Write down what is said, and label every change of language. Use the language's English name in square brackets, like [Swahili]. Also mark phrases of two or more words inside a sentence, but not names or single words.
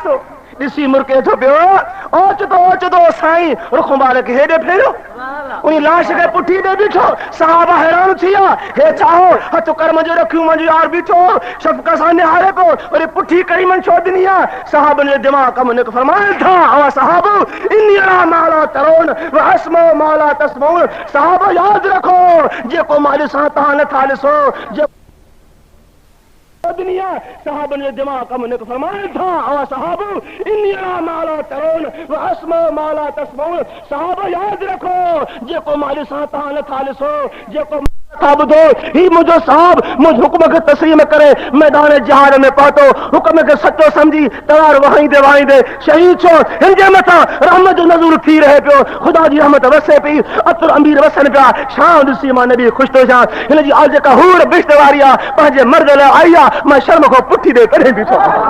[Sindhi] तो ॾिसी मुरके थो पियो ओचतो साईं रुख मुबारक हेॾे फेरियो उन लाश खे पुठी ॾे बीठो साहब हैरान थी विया हे चाहो हथ कर्म जो रखियो मुंहिंजो यार बीठो शफ़क़त सां निहारे पियो वरी पुठी कई मन छो ॾिनी आहे साहब ने दिमाग़ कम न फरमाइनि था अवा साहब [Arabic] إني أرى ما لا ترون وأسمع ما لا تسمعون [Sindhi] साहब यादि रखो जेको मां ॾिसां तव्हां नथा ॾिसो दुनिया साहब ने दिमाग कम न फरमाइनि था अवा साहब [Arabic] إني أرى ما لا ترون وأسمع ما لا تسمعون [Sindhi] साहब यादि रखो जेको मां ॾिसां तव्हां नथा ॾिसो जेको ॿुधो ही मुंहिंजो साहब मुंहिंजे हुक्म खे तस्लीम करे मैदान जिहाद में पहुतो हुक्म खे सचो समझी तलवार वहाईंदे शहीद छो हिन जे मथां रहमत जो नज़ूर थी रहे पियो ख़ुदा जी रहमत वसे पई अतर अमीर वसनि पिया शाम ॾिसी मां नबी ख़ुशि थो थियां हिन जी आज जेका हूर बिश्त वारी आहे पंहिंजे मर्द लाइ आई आहे मां शर्म खां पुठी ॾे करे बीठो